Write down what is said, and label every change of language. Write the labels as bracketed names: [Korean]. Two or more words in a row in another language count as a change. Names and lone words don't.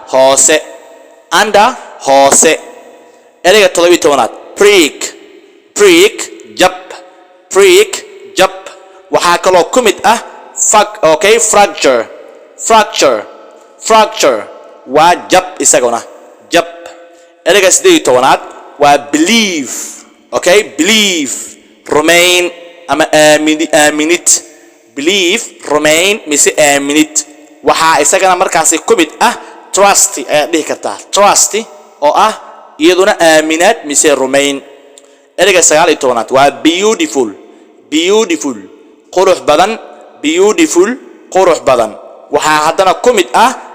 [Somali] hoose ereyga 17aad prick jab waxa kale oo ku mid ah fracture waa jab isaguna jab ereyga 18aad waa believe remain ama aaminid [English] believe remain [Somali] mise aaminid waxa isagana markaasi ku mid ah trust ayaa dhihi kartaa trust oo ah iyaduna aaminaad mise remain ereyga 19aad waa beautiful qurux badan waxa hadana ku mid ah